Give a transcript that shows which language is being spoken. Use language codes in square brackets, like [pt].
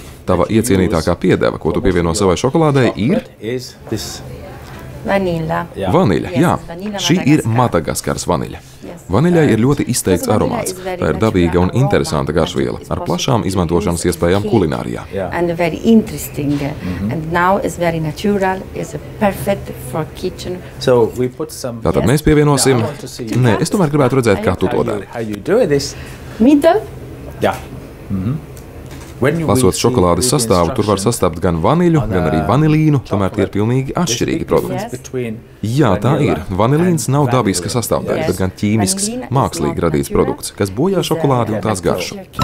[lv] tava iecienītākā piedeva, ko tu pievieno savai šokolādei, ir [en] Vanilla. [lv] Vaniļa. Jā, šī ir Madagaskaras vaniļa. Vaniļai ir ļoti izteikts aromāts. Tā ir dabīga un interesanta garšviela ar plašām izmantošanas iespējām kulinārijā. [en] And very interesting. And now it's very natural. It's perfect for kitchen. [lv] Tātad mēs pievienosim... Nē, es tomēr gribētu redzēt, kā tu to dari. [en] Middle? [lv] Jā. Lasot šokolādes sastāvu, tur var sastapt gan vaniļu, gan arī vanilīnu, tomēr tie ir pilnīgi atšķirīgi produkti. Jā, tā ir. Vanilīns nav dabiska sastāvdaļa, bet gan ķīmisks, mākslīgi radīts produkts, kas bojā šokolādi un tās garšu.